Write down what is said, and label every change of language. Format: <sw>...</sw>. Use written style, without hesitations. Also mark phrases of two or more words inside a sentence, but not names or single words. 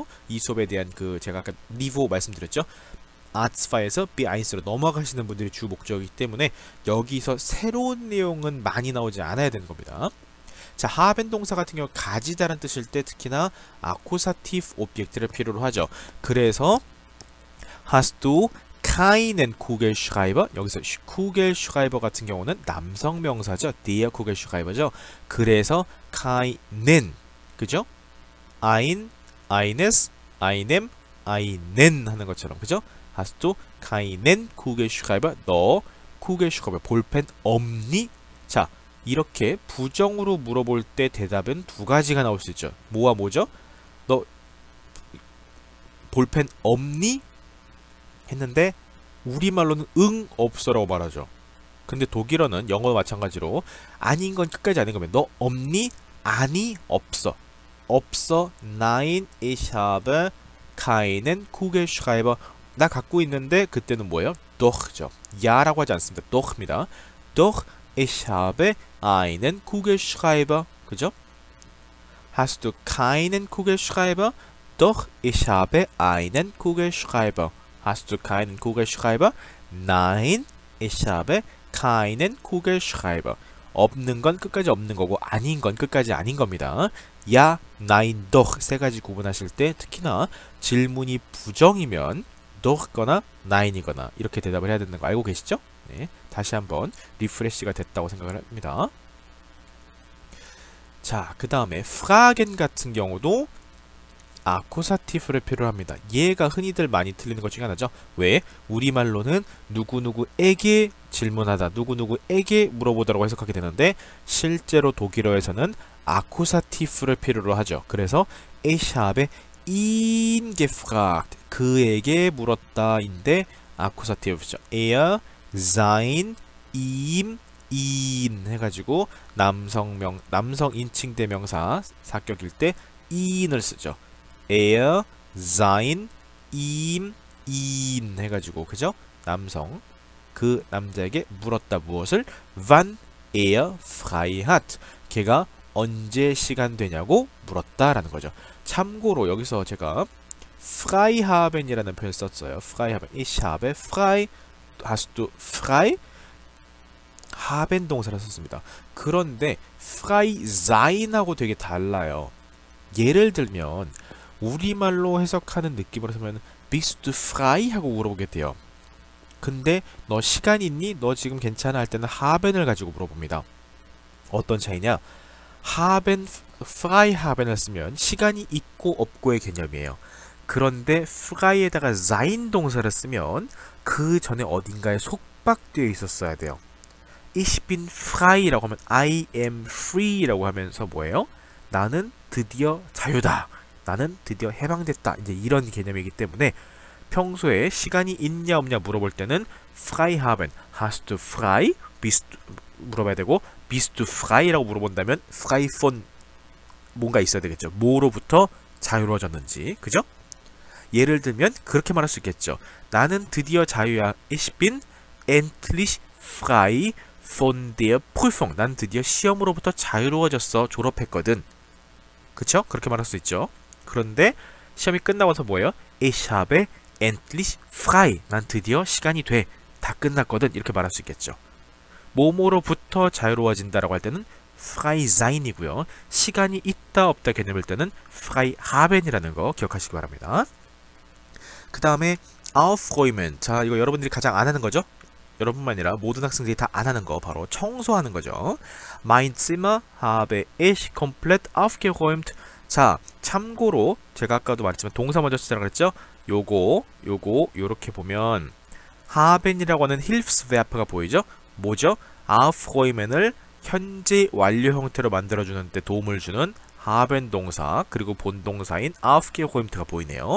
<ko>이 수업에 대한 그 제가 아까 리뷰 말씀드렸죠. 아츠파에서 B1로 넘어가시는 분들이 주 목적이기 때문에 여기서 새로운 내용은 많이 나오지 않아야 되는 겁니다. 자, 하벤 동사 같은 경우 가지다라는 뜻일 때 특히나 아쿠사티브 오브젝트를 필요로 하죠. 그래서</ko> <de>hast du keinen Kugelschreiber</de> <ko>여기서 Kugelschreiber 같은 경우는 남성 명사죠.</ko> <de>der Kugelschreiber</de> <ko>죠. 그래서 keinen 그죠?</ko> <de>ein, eines, einem, einen</de> <ko>하는 것처럼 그죠?</ko> <de>hast du keinen Kugelschreiber 너 Kugelschreiber</de> <ko>볼펜 없니? 자, 이렇게 부정으로 물어볼 때 대답은 두 가지가 나올 수 있죠. 뭐와 뭐죠? 너 볼펜 없니? 했는데 우리말로는 응 없어라고 말하죠. 근데 독일어는 영어 마찬가지로 아닌 건 끝까지 아닌 거면 너 없니? 아니 없어. 없어.</ko> <de>Nein, ich habe keinen Kugelschreiber.</de> <ko>나 갖고 있는데 그때는 뭐예요? doch죠. 야라고 하지 않습니다. doch입니다.</ko> <de>doch ich habe einen Kugelschreiber.</de> <ko>그죠?</ko> <de>Hast du keinen Kugelschreiber? Doch ich habe einen Kugelschreiber. Hast du keinen Kugelschreiber? Nein, ich habe keinen Kugelschreiber.</de> <ko>없는 건 끝까지 없는 거고 아닌 건 끝까지 아닌 겁니다. 야,</ko> <de>nein, doch</de> <ko>세 가지 구분하실 때 특히나 질문이 부정이면 doch거나 nine이거나 이렇게 대답을 해야 되는 거 알고 계시죠? 네, 다시 한번 리프레시가 됐다고 생각을 합니다. 자, 그 다음에 fragen 같은 경우도 아쿠사티브를 필요로 합니다. 얘가 흔히들 많이 틀리는 것 중에 하나죠. 왜? 우리말로는 누구누구에게 질문하다, 누구누구에게 물어보다라고 해석하게 되는데 실제로 독일어에서는 아쿠사티브를 필요로 하죠.</ko> <de>그래서 ich habe ihn gefragt.</de> <ko>그에게 물었다인데 아쿠사티브죠.</ko> <de>Er sein, ihm, ihn</de> <ko>해가지고 남성 인칭 대명사 사격일 때 in을 쓰죠.</ko> <de>er, sein, ihm, ihn</de> <ko>해가지고 그죠? 남성 그 남자에게 물었다. 무엇을?</ko> <de>wann er frei hat.</de> <ko>걔가 언제 시간 되냐고 물었다라는 거죠. 참고로 여기서 제가</ko> <de>frei haben</de> <ko>이라는 표현을 썼어요.</ko> <de>frei haben. ich habe frei. hast du frei? haben</de> <ko>동사를 썼습니다. 그런데</ko> <de>frei sein</de> <ko>하고 되게 달라요. 예를 들면 우리말로 해석하는 느낌으로 하면</ko> <de>bist du frei?</de> <ko>하고 물어보게 돼요. 근데 너 시간 있니? 너 지금 괜찮아? 할 때는 haben을 가지고 물어봅니다. 어떤 차이냐?</ko> <de>haben, frei haben</de> <ko>을 쓰면 시간이 있고 없고의 개념이에요. 그런데 frei에다가 sein 동사를 쓰면 그 전에 어딘가에 속박되어 있었어야 돼요.</ko> <de>Ich bin frei</de> <ko>라고 하면</ko> <en>I am free</en> <ko>라고 하면서 뭐예요? 나는 드디어 자유다. 나는 드디어 해방됐다. 이제 이런 개념이기 때문에 평소에 시간이 있냐 없냐 물어볼 때는</ko> <de>frei haben, hast du frei?</de> <ko>물어봐야 되고</ko> <de>bist du frei</de> <ko>라고 물어본다면</ko> <de>frei von</de> <ko>뭔가 있어야 되겠죠. 뭐로부터 자유로워졌는지. 그죠? 예를 들면 그렇게 말할 수 있겠죠. 나는 드디어 자유야.</ko> <de>Ich bin endlich frei von der Prüfung.</de> <ko>난 드디어 시험으로부터 자유로워졌어. 졸업했거든. 그쵸? 그렇게 말할 수 있죠. 그런데 시험이 끝나고 나서 뭐예요?</ko> <de>Ich habe endlich frei.</de> <ko>난 드디어 시간이 돼. 다 끝났거든. 이렇게 말할 수 있겠죠. 뭐뭐로부터 자유로워진다라고 할 때는</ko> <de>frei sein</de> <ko>이고요. 시간이 있다 없다 개념일 때는</ko> <de>frei haben</de> <ko>이라는 거 기억하시기 바랍니다. 그 다음에 aufräumen. 자, 이거 여러분들이 가장 안 하는 거죠? 여러분만 아니라 모든 학생들이 다 안 하는 거 바로 청소하는 거죠.</ko> <de>Mein Zimmer habe ich komplett aufgeräumt.</de> <ko>자, 참고로 제가 아까도 말했지만 동사 먼저 쓰자고 그랬죠? 요렇게 보면 haben이라고 하는 Hilfsverb가 보이죠? 뭐죠? aufräumen을 현재 완료 형태로 만들어주는 데 도움을 주는 haben 동사 그리고 본동사인 aufgeräumt가 보이네요.</ko>